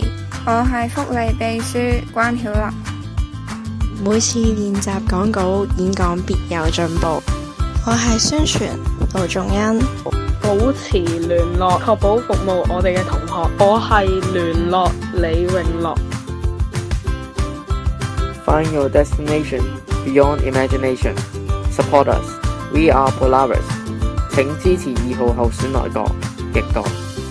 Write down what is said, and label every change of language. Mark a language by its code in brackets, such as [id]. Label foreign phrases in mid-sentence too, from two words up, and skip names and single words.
[yue] 我係福利秘書關曉琳。每次練習講稿演講別有進步。我係宣傳盧仲恩。保持聯絡，確保服務我哋嘅同學。我係聯絡李永樂。 [en] Find your destination beyond imagination. Support us. We are Polaris. [yue] 請支持2號候選內閣，極度。